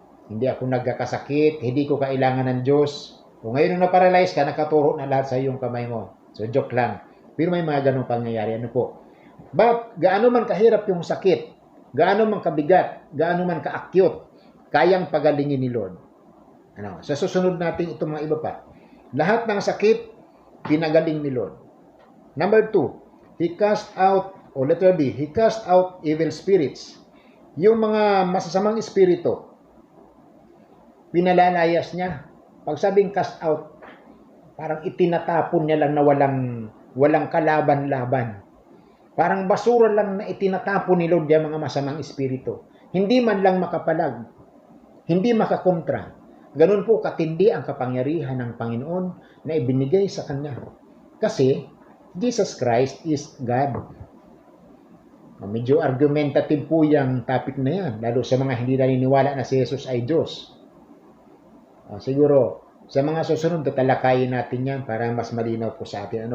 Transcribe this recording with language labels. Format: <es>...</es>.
<tl>Hindi ako nagkakasakit, hindi ko kailangan ng Diyos. Kung ngayon nung na-paralyze ka, nakaturo na lahat sa iyong kamay mo. So, joke lang. Pero may mga ganong pangyayari. Ano po? But, gaano man kahirap yung sakit, gaano man kabigat, gaano man kaakyot, kayang pagalingin ni Lord. Ano? Sa susunod natin itong mga iba pa. Lahat ng sakit, pinagaling ni Lord.</tl> <en>Number 2, He cast out, o letter B, He cast out evil spirits.</en> <tl>Yung mga masasamang espiritu, pinalalayas niya. Pag sabing cast out, parang itinatapon niya lang na walang kalaban-laban. Parang basura lang na itinatapon ni Lord yung mga masamang espiritu. Hindi man lang makapalag, hindi makakontra. Ganun po katindi ang kapangyarihan ng Panginoon na ibinigay sa Kanya.</tl> <en>Kasi, Jesus Christ is God.</en> <tl>Medyo argumentative po yung topic na yan, lalo sa mga hindi naniniwala na si Jesus ay Diyos. Siguro, sa mga susunod, tatalakayin natin yan para mas malinaw po sa atin.</tl>